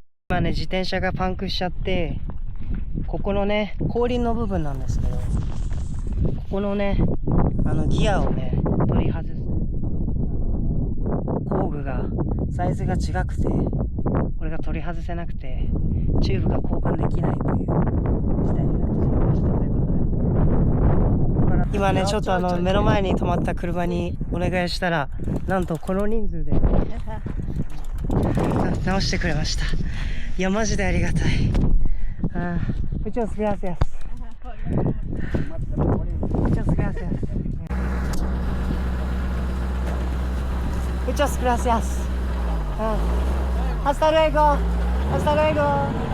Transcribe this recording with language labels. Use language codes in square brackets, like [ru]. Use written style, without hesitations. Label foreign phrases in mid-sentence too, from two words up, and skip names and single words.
[ja] 今ね自転車がパンクしちゃって、ここのね後輪の部分なんですけど、ここのねギアをね取り外す工具がサイズが違くて、これが取り外せなくてチューブが交換できないという事態になってしまいました。ということで今ねちょっと目の前に止まった車にお願いしたら、なんとこの人数で直してくれました。いやマジでありがたい。 [es] Muchas gracias. Muchas gracias. Muchas gracias. Hasta luego. Hasta luego.